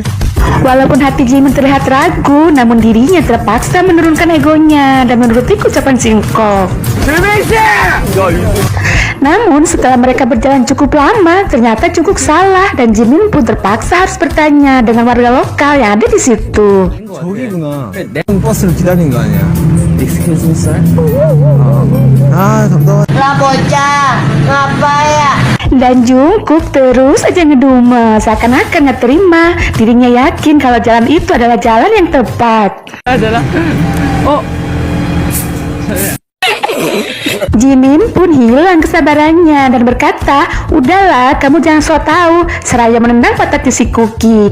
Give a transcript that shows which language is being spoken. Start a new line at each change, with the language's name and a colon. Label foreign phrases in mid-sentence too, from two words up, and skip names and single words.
Indonesian: Walaupun hati Jimin terlihat ragu, namun dirinya terpaksa menurunkan egonya dan menuruti ucapan Singkok. Namun setelah mereka berjalan cukup lama, ternyata Jungkook salah dan Jimin pun terpaksa harus bertanya dengan warga lokal yang ada di situ.
Korean: 저기구나. 버스를 기다린 거 아니야?
English: Excuse me, sir.
Korean: 담당한.
Indonesian: Lah bocah, ngapa ya? Dan Jungkook terus aja ngedumel, seakan-akan nggak terima. Dirinya yakin kalau jalan itu adalah jalan yang tepat. Jimin pun hilang kesabarannya dan berkata, "Udahlah, kamu jangan sok tahu," seraya menendang pantat si Cookie.